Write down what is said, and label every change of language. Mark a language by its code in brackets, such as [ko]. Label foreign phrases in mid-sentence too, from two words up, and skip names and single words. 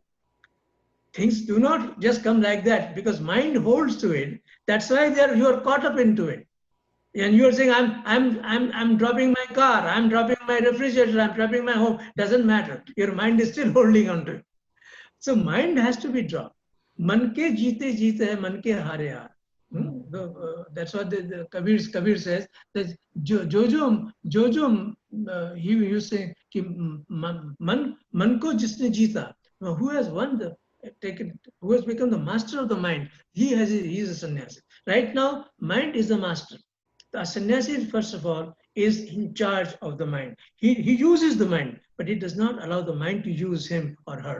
[en] Things do not just come like that, because mind holds to it. That's why you are caught up into it. And you are saying, I'm dropping my car, I'm dropping my refrigerator, I'm dropping my home. Doesn't matter. Your mind is still holding on to it. So mind has to be dropped. [hi] मन के जीते जीते है, मन के हारे हार. [en] That's what the Kabir says. That he used to say [hi] कि मन को जिसने जीता, [en] who has won who has become the master of the mind, he is a sannyasi. Right now, mind is the master. The sannyasi, first of all, is in charge of the mind. He uses the mind, but he does not allow the mind to use him or her.